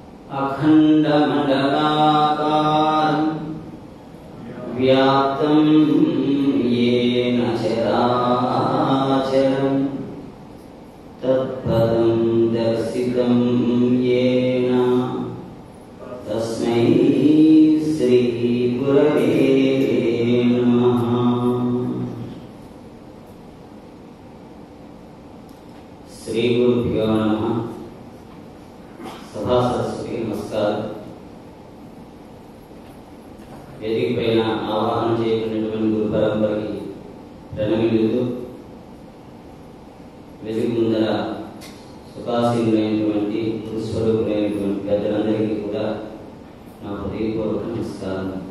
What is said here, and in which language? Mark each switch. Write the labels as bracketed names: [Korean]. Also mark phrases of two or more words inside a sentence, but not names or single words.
[Sanskrit] अखण्डमण्डलाकारं व्याप्तं येन चराचरं तत्पदं दर्शितं येन तस्मै श्री गुरवे नमः। श्री गुरुभ्यो नमः। सभा सरस्वती नमस्कार। [Telugu] వేదిక పైన ఆవాహన చేయబడినటువంటి గురు పరంపరకి ప్రణమిల్లుతూ వేదిక ముందర సుఖాసీనులైనటువంటి గురుస్వరూపులైనటువంటి పెద్దలందరికీ కూడా నా హృదయపూర్వక నమస్కారం.